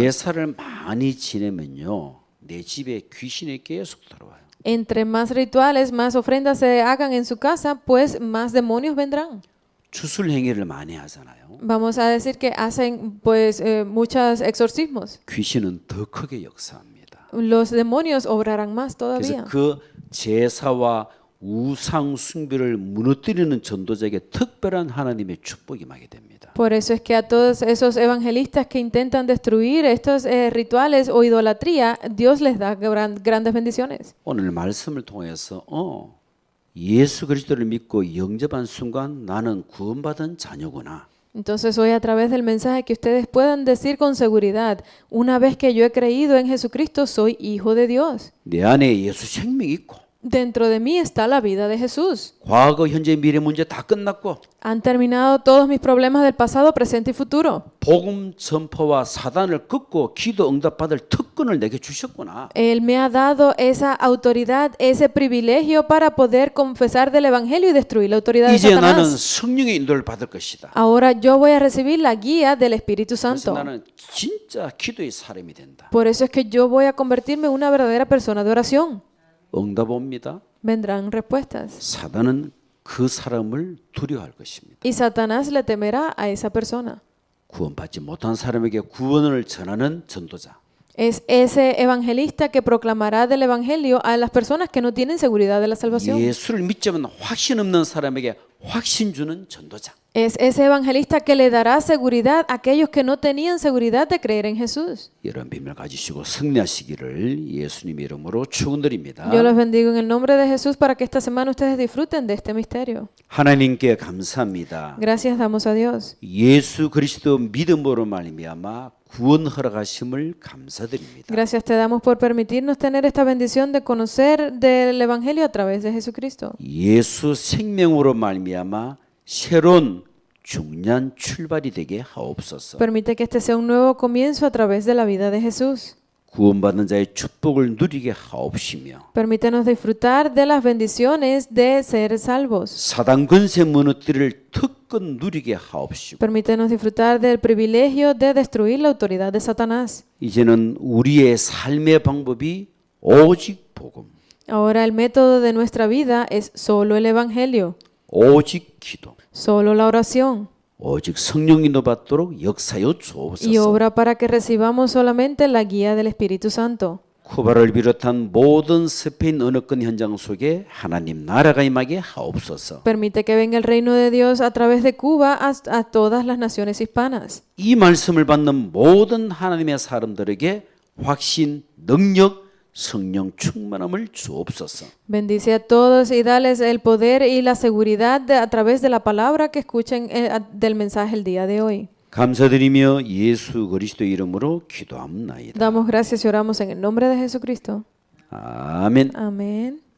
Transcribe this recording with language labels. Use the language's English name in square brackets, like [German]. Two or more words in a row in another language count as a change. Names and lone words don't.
[Korean] 제사를 많이 지내면요, 내 집에 귀신이 계속 들어와요. [Spanish] Entre más rituales, más ofrendas se hagan en su casa, pues más demonios vendrán. [Korean] 주술 행위를 많이 하잖아요. [Spanish] Vamos a decir que hacen pues muchos exorcismos. [Korean] 귀신은 더 크게 역사합니다. [Spanish] Los demonios obrarán más [Korean] 그래서 [Spanish] todavía. [Korean] 그 제사와 우상 숭배를 무너뜨리는 전도자에게 특별한 하나님의 축복이 임하게 됩니다. [Spanish] Por eso es que a todos esos evangelistas que intentan destruir estos rituales o idolatría, Dios les da grandes bendiciones. [Korean] 오늘 말씀을 통해서 예수 그리스도를 믿고 영접한 순간 나는 구원받은 자녀구나. [Spanish] Entonces hoy a través del mensaje que ustedes puedan decir con seguridad, una vez que yo he creído en Jesucristo, soy hijo de Dios. [Korean] 내 안에 예수 생명이 있고 [Spanish] Dentro de mí está la vida de Jesús. [Korean] 과거, 현재, 미래 문제 다 끝났고 [Spanish] Han terminado todos mis problemas del pasado, presente y futuro. [Korean] 복음 전파와 사단을 꺾고 기도 응답받을 특권을 내게 주셨구나. [Spanish] Él me ha dado esa autoridad, ese privilegio para poder confesar del Evangelio y destruir la autoridad de [Korean] 이제 나는 [Spanish] Satanás. [Korean] 성령의 인도를 받을 것이다. [Spanish] Ahora yo voy a recibir la guía del Espíritu [Korean] 그래서 [Spanish] Santo. [Korean] 나는 진짜 기도의 사람이 된다. [Spanish] Por eso es que yo voy a convertirme en una verdadera persona de oración. [Korean] 응답 옵니다. [Spanish] Vendrán respuestas. [Korean] 사단은 그 사람을 두려워할 것입니다. [Spanish] Y Satanás le temerá a esa persona. [Korean] 구원받지 못한 사람에게 구원을 전하는 전도자. [Spanish] Es ese evangelista que proclamará del Evangelio a las personas que no tienen seguridad de la salvación. [Korean] 예수를 믿자면 확신 없는 사람에게 확신 주는 전도자. [Spanish] Es ese evangelista que le dará seguridad a aquellos que no tenían seguridad de creer en Jesús. [Korean] 이런 비밀을 가지시고 승리하시기를 예수님의 이름으로 축원드립니다. [Spanish] Yo los bendigo en el nombre de Jesús para que esta semana ustedes disfruten de este misterio. [Korean] 하나님께 감사합니다. [Spanish] Gracias damos a Dios. [Korean] 예수 그리스도 믿음으로 말미암아 구원 허락하심을 감사드립니다. [Spanish] Gracias te damos por permitirnos tener esta bendición de conocer del Evangelio a través de Jesucristo. [Korean] 예수 생명으로 말미암아 새로운 중요한 출발이 되게 하옵소서. [Spanish] Permite que este sea un nuevo comienzo a través de la vida de Jesús. [Korean] 구원받는 자의 축복을 누리게 하옵시며 [Spanish] Permítenos disfrutar de las bendiciones de ser salvos. [Korean] 사단 권세 무너뜨릴 특권 누리게 하옵시고 [Spanish] Permítenos disfrutar del privilegio de destruir la autoridad de Satanás. [Korean] 이제는 우리의 삶의 방법이 오직 복음, [Spanish] Ahora el método de nuestra vida es solo el Evangelio, [Korean] 오직 기도, [Spanish] solo la oración [Korean] 오직 성령 인도 받도록 역사여 [Spanish] y [Korean] 주옵소서. [Spanish] obra para que recibamos solamente la guía del Espíritu Santo. [Korean] 쿠바를 비롯한 모든 스페인 언어권 현장 속에 하나님 나라가 임하게 하옵소서. [Spanish] Permite que venga el reino de Dios a través de Cuba a todas las naciones hispanas. [Korean] 이 말씀을 받는 모든 하나님의 사람들에게 확신, 능력, 성령 충만함을 주옵소서. [Spanish] Bendice a todos y dales el poder y la seguridad a través de la palabra que escuchen del mensaje el día de hoy. [Korean] 감사드리며 예수 그리스도 이름으로 기도합나이다. [Spanish] Damos gracias y oramos en el nombre de Jesucristo. [Korean] 아멘. [Spanish] Amén.